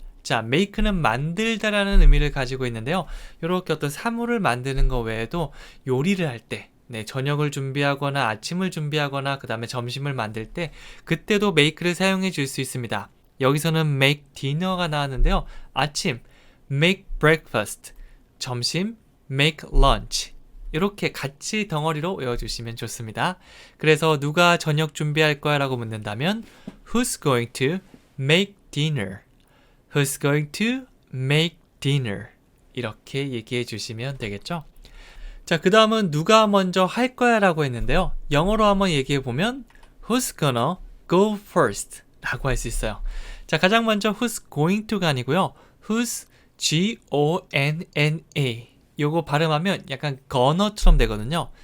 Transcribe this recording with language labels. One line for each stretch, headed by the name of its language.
Korean: 자, make는 만들다라는 의미를 가지고 있는데요. 이렇게 어떤 사물을 만드는 거 외에도 요리를 할 때, 네, 저녁을 준비하거나 아침을 준비하거나 그 다음에 점심을 만들 때 그때도 make를 사용해 줄 수 있습니다. 여기서는 make dinner가 나왔는데요.
English: 아침, make breakfast, 점심, make lunch.
Korean: 이렇게 같이 덩어리로 외워주시면 좋습니다. 그래서 누가 저녁 준비할 거야 라고 묻는다면
English: Who's going to make dinner? Who's going to make dinner?
Korean: 이렇게 얘기해 주시면 되겠죠. 자, 그 다음은 누가 먼저 할 거야 라고 했는데요. 영어로 한번 얘기해 보면
English: Who's gonna go first?
Korean: 라고 할 수 있어요. 자, 가장 먼저 Who's going to가 아니고요. Who's G-O-N-N-A 요거 발음하면 약간 gonna처럼 되거든요.